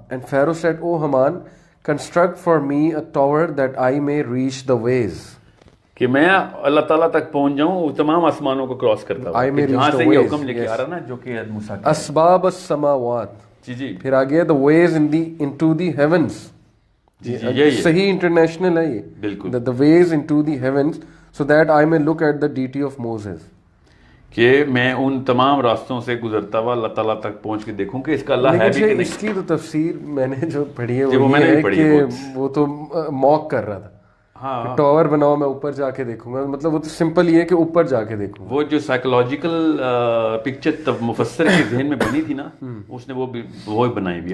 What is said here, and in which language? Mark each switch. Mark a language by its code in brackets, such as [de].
[en] And Pharaoh said, O Haman, construct for me a tower that I may reach the ways. [ur] کہ میں اللہ تعالیٰ تک پہنچ جاؤں تمام آسمانوں کو کراس کرتا ہوں. جہاں سے یہ حکم لے کے آ رہا نا جو کہ موسیٰ کا [ar] اسباب السماوات. [ur] جی پھر آگے [en] the ways into the heavens. [ur] صحیح انٹرنیشنل ہے یہ بالکل. [en] the ways into the heavens so that I may look at the deity of Moses. [ur] کہ میں ان تمام راستوں سے گزرتا ہوا اللہ تعالیٰ تک پہنچ کے دیکھوں کہ اس کا اللہ ہے بھی کہ نہیں. اس کی تو تفسیر میں نے جو پڑھی ہے وہ یہ ہے کہ وہ تو موک کر رہا تھا. ہاں ٹاور بناؤ میں اوپر جا کے دیکھوں گا. مطلب وہ تو سمپل یہ ہے کہ اوپر جا کے دیکھوں. وہ جو سائیکولوجیکل پکچر مفسر کے ذہن میں بنی تھی نا اس نے وہ بنائی ہوئی.